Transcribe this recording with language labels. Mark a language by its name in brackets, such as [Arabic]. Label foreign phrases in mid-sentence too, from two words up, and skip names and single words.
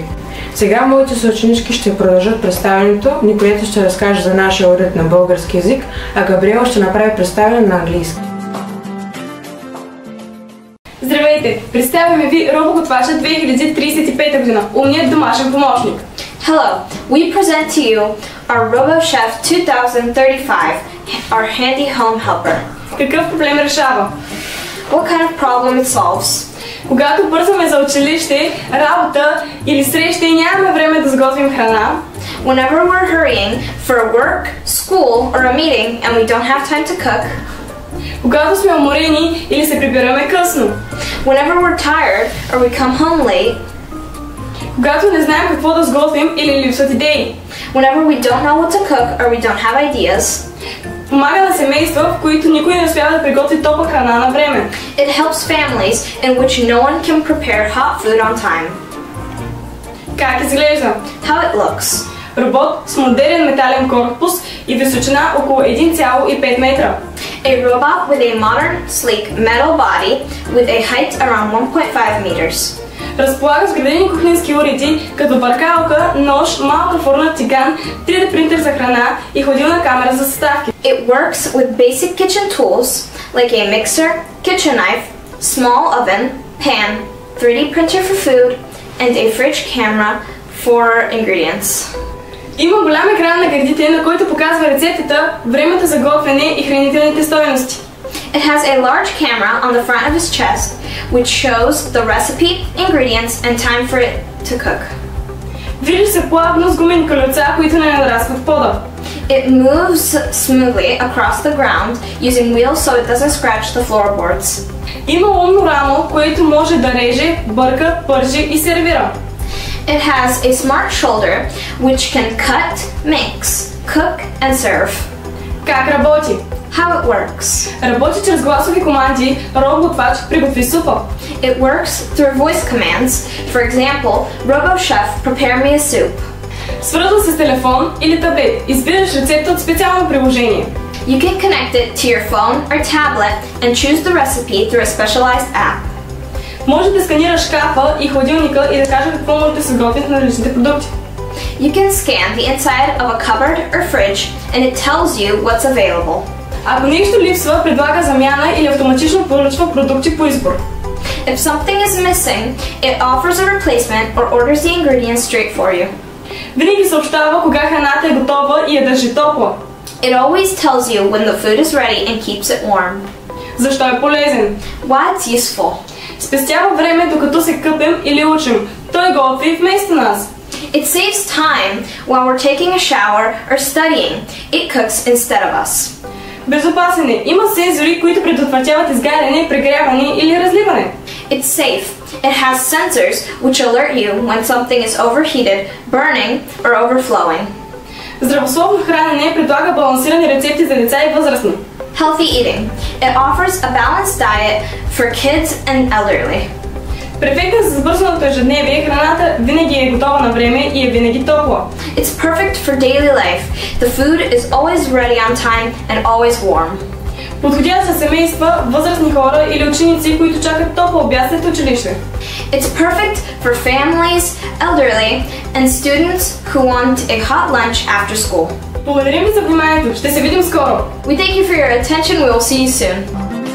[Bulgarian] Сега моите съученички ще продължат представянето, Николета ще разкаже за нашия уред на български език, а Габриела ще направи представяне на английски. Здравейте! Представяме ви робоготвача 2035 година, умният домашен помощник. [English] Hello, we present to you our RoboChef 2035, our handy home helper. [Bulgarian] Какъв проблем решава? [English] What kind of problem it solves? [Bulgarian] Когато бързаме за училище, работа или среща и нямаме време да сготвим храна. [English] Whenever we're hurrying for work, school, or a meeting and we don't have time to cook. [Bulgarian] Когато сме уморени или се прибираме късно. [English] Whenever we're tired or we come home late. [Bulgarian] Когато не знаем какво да сготвим или липсват идеи. [English] Whenever we don't know what to cook or we don't have ideas. [Bulgarian] Помага на семейства, в които никой не успява да приготви топла храна на време. [English] It helps families in which no one can prepare hot food on time. [Bulgarian] Как изглежда? [English] How it looks. [Bulgarian] Робот с модерен метален корпус и височина около 1,5 метра. [English] A robot with a modern, sleek metal body with a height around 1.5 meters. [Bulgarian] Разполага с градени кухненски уреди, като бъркалка, нож, малка фурна, тиган, 3D принтер за храна и ходилна камера за съставки. [English] It works with basic kitchen tools like a mixer, kitchen knife, small oven, pan, 3D printer for food, and a fridge camera for ingredients. [Bulgarian] Има голям екран на гърдите, на който показва рецептата, времето за готвене и хранителните стойности. [English] It has a large camera on the front of his chest, which shows the recipe, ingredients, and time for it to cook. [Bulgarian] Движи се плавно с гумени колелца, които не нарастват пода. [English] It moves smoothly across the ground using wheels so it doesn't scratch the floorboards. [Bulgarian] Има умно рамо, което може да реже, бърка, пържи и сервира. [English] It has a smart shoulder which can cut, mix, cook, and serve. [Bulgarian] Как работи? [English] How it works. [Bulgarian] Работи чрез гласови команди, робоготвач приготви супа. [English] It works through voice commands. For example, RoboChef, prepare me a soup. [Bulgarian] Свързва се с телефон или таблет. Избираш рецепта от специално приложение. [English] You can connect it to your phone or tablet and choose the recipe through a specialized app. [Bulgarian] Може да сканираш шкафа и хладилника и да каже какво може да се готви на различните продукти. [English] You can scan the inside of a cupboard or fridge and it tells you what's available. [Bulgarian] Ако нещо липсва, предлага замяна или автоматично поръчва продукти по избор. [English] If something is missing, it offers a replacement or orders the ingredients straight for you. [Bulgarian] Винаги съобщава кога храната е готова и я държи топла. [English] It always tells you when the food is ready and keeps it warm. [Bulgarian] Защо е полезен? [English] Why it's useful. [Bulgarian] Спестява време, докато се къпем или учим. Той готви вместо нас. [English] It saves time while we're taking a shower or studying. It cooks instead of us. [Bulgarian] Безопасен е. Има сензори, които предотвратяват изгаряне, прегряване или разливане. [English] It's safe. It has sensors which alert you when something is overheated, burning, or overflowing. [Bulgarian] Здравословно хранене предлага балансирани рецепти за деца и възрастни. [English] Healthy eating. It offers a balanced diet for kids and elderly. [Bulgarian] Перфектна за забързаното ежедневие, храната винаги е готова на време и е винаги топла. [English] It's perfect for daily life. The food is always ready on time and always warm. [Bulgarian] Подходящ за семейства, възрастни хора или ученици, които чакат топъл обяд след училище. [English] It's perfect for families, elderly, and students who want a hot lunch after school. [Bulgarian] Благодарим ви за вниманието. Ще се видим скоро. [English] We thank you for your attention. We will see you soon.